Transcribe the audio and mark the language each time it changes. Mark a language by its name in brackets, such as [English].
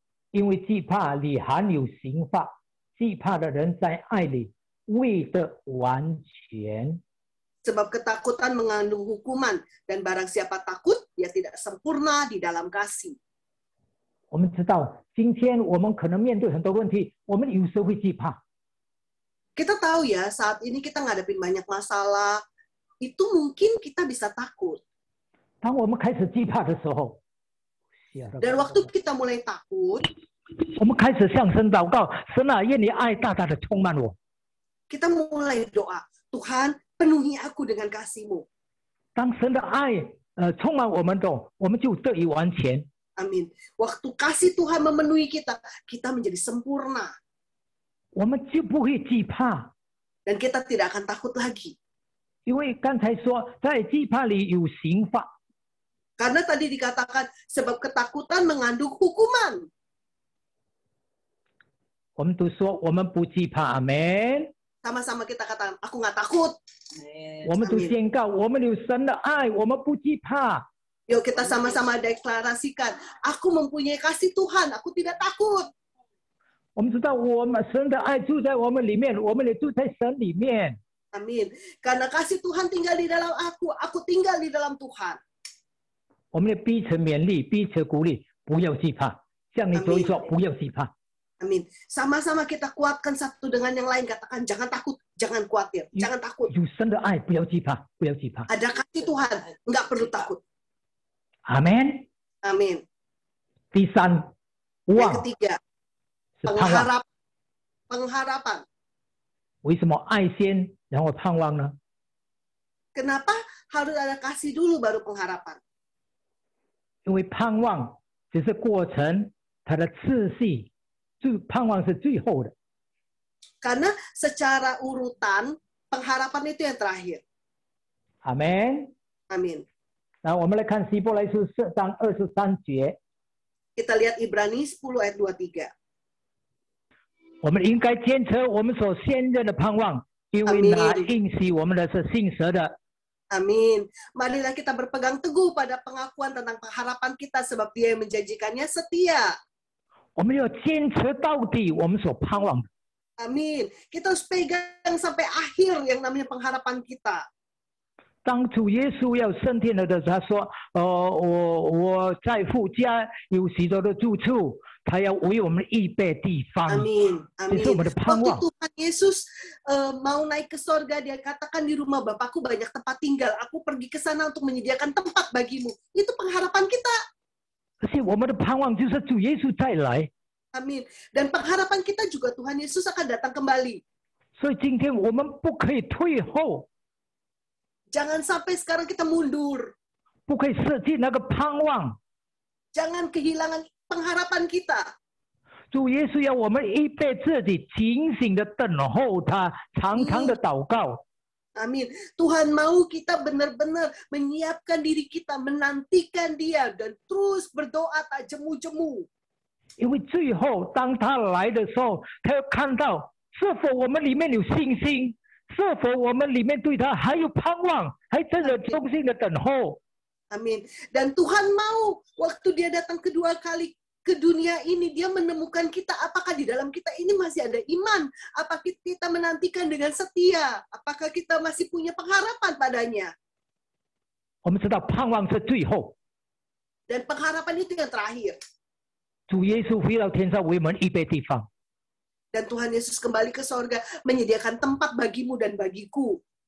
[Chinese] 因为惧怕里含有刑罚，惧怕的人在爱里未得完全。 [Indonesian] Sebab ketakutan mengandung hukuman. Dan barang siapa takut, dia tidak sempurna di dalam kasih. [Chinese] 我们知道，今天我们可能面对很多问题，我们有时候会惧怕。 [Indonesian] Kita tahu ya, saat ini kita ngadepin banyak masalah. Itu mungkin kita bisa takut. [Chinese] 当我们开始惧怕的时候， [Indonesian] Dan waktu kita mulai takut, [Chinese] 我们开始向神祷告，神啊，愿你爱大大的充满我。 [Indonesian] kita mulai doa, Tuhan penuhi aku dengan kasih-Mu. [Chinese] 当神的爱充满我们的，我们就得以完全。 [Indonesian] Amin. Waktu kasih Tuhan memenuhi kita, kita menjadi sempurna. [Chinese] 我们就不会惧怕， [Indonesian] Dan kita tidak akan takut lagi. [Chinese] 因为刚才说在惧怕里有刑罚。 [Indonesian] Karena tadi dikatakan, sebab ketakutan mengandung hukuman. [Chinese] 我们都说我们不惧怕，阿门。 [Indonesian] Sama-sama kita katakan, aku nggak takut. [Chinese] 我们都 [Indonesian] Amin. [Chinese] 宣告，我们有神的爱，我们不惧怕。 [Indonesian] Yuk kita sama-sama deklarasikan, aku mempunyai kasih Tuhan, aku tidak takut. [Chinese] 我们知道我们神的爱住在我们里面，我们也住在神里面。 [Indonesian] Amin. Karena kasih Tuhan tinggal di dalam aku tinggal di dalam Tuhan. [Chinese] 我们也彼此勉励，彼此鼓励，不要惧怕。向你说一说，不要惧怕。 [Indonesian] Amin. Sama-sama kita kuatkan satu dengan yang lain. Katakan, jangan takut, jangan khawatir, jangan takut. [Chinese] 有神的爱，不要惧怕，不要惧怕。 [Indonesian] Ada kasih Tuhan, nggak perlu takut. [Chinese] 阿门。 [Indonesian] Amin. [Chinese] 第三， [Indonesian] Yang [Chinese] 望 [Indonesian] ketiga, [Chinese] 是盼望。 [Indonesian] pengharapan. [Chinese] 为什么爱先，然后盼望呢？ [Indonesian] Kenapa harus ada kasih dulu baru pengharapan? [Chinese] 因为盼望只是过程，它的次序，盼望是最后的。 [Indonesian] Karena secara urutan, pengharapan itu yang terakhir. [Chinese] 阿门。 [Indonesian] Amin. [Chinese] 那我们来看希伯来书4章23节， [Indonesian] Kita lihat Ibrani 10 ayat 23. [Chinese] 我们应该坚持我们所现任的盼望，因为那应许我们的是信实的。 [Indonesian] Amin. Marilah kita berpegang teguh pada pengakuan tentang pengharapan kita sebab Dia yang menjanjikannya setia. [Chinese] 我们要坚持到底我们所盼望的。 [Indonesian] Amin. Kita harus pegang sampai akhir yang namanya pengharapan kita. [Chinese] 当主耶稣要升天了的时候，他说：“我在父家有许多的住处，他要为我们预备地方。” [Indonesian] Amin. Amin. [Chinese] 这是我们的盼 [Indonesian] Waktu [Chinese] 望。 [Indonesian] Tuhan Yesus mau naik ke sorga, Dia katakan di rumah Bapakku banyak tempat tinggal. Aku pergi ke sana untuk menyediakan tempat bagimu. Itu pengharapan kita. [Chinese] 而且我们的盼望就是主耶稣再来。 [Indonesian] Amin. Dan pengharapan kita juga Tuhan Yesus akan datang kembali. [Chinese] 所以今天我们不可以退后， [Indonesian] Jangan sampai sekarang kita mundur. [Chinese] 不可以失去那个盼望。 [Indonesian] Jangan kehilangan pengharapan kita. [Chinese] 主耶稣要我们预备自己，警醒的等候他，常常的祷告。 [Indonesian] Amin. Tuhan mau kita benar-benar menyiapkan diri kita, menantikan Dia dan terus berdoa tak jemu-jemu. [Chinese] 因为最后当他来的时候，他要看到是否我们里面有信心，是否我们里面对他还有盼望，还真的忠心的等候。 [Indonesian] Amin. Dan Tuhan mau waktu Dia datang kedua kali ke dunia ini, Dia menemukan kita apakah di dalam kita ini masih ada iman, apakah kita menantikan dengan setia, apakah kita masih punya pengharapan padanya. [Chinese] 我们知道盼望是最后， [Indonesian] Dan pengharapan itu yang terakhir. [Chinese] 主耶稣回到天上为我们预备地方。 [Indonesian] Dan Tuhan Yesus kembali ke sorga menyediakan tempat bagimu dan bagiku.